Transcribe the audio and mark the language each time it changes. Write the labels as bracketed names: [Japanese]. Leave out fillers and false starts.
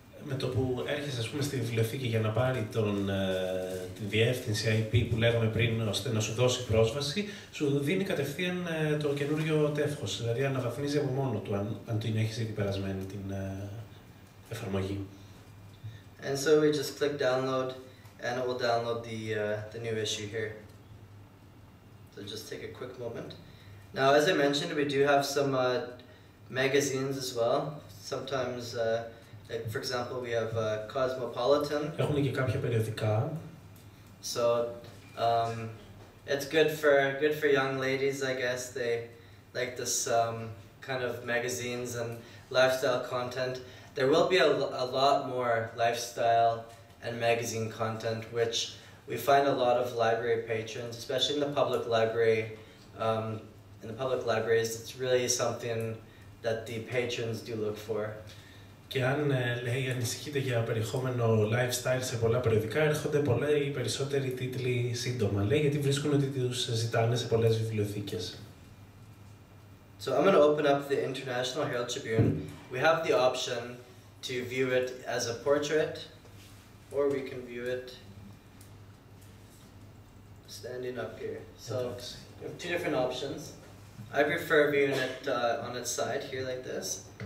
[Greek] Με το που έρχεσαι, ας πούμε, στη βιβλιοθήκη για να πάρει τη διεύθυνση IP που λέγαμε πριν, ώστε να σου δώσει πρόσβαση, σου δίνει κατευθείαν το καινούριο τεύχος. Δηλαδή αναβαθμίζει από μόνο του, αν την έχεις ήδη περασμένη την εφαρμογή. [English] And so we just click download, and it will download the new issue here. So just take a quick moment. Now, as I mentioned, we do have some magazines as well. Sometimes, like for example, we have Cosmopolitan. [Greek] Έχουν και κάποια περιοδικά. [English] So it's good for young ladies, I guess. They like this kind of magazines and lifestyle content. There will be a lot more lifestyle and magazine content, which we find a lot of library patrons, especially in the public library. In the public libraries, it's really something that the patrons do look for. [Greek] Και αν λέει ανησυχείτε για περιεχόμενο lifestyle σε πολλά περιοδικά, έρχονται οι περισσότεροι τίτλοι σύντομα, λέει, γιατί βρίσκουν ότι τους ζητάνε σε πολλές βιβλιοθήκες. [English] So I'm going to open up the International Herald Tribune. We have the option to view it as a portrait, or we can view it standing up here. So we have two different options. I prefer viewing it on its side here like this.